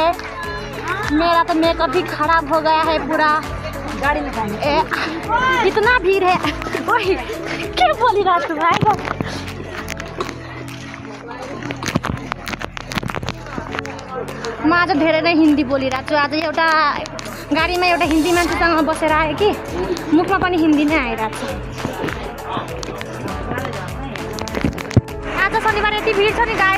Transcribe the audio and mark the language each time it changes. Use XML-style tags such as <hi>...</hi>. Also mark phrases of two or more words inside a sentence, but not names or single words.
<hi>मेरा तो मेकअप भी खराब हो गया है पूरा। गाड़ी में इतना भीड़ है। वही क्या बोली रहा तू भाई?</hi> <ne>म आज धेरै नै हिन्दी बोलिरहेको छु। आज एउटा गाडीमा एउटा हिन्दी मान्छेसँग बसेर आएँ कि मुखमा पनि हिन्दी नै आइरहेको छ। आज शनिबार यति भिड छ नि गाइस।</ne>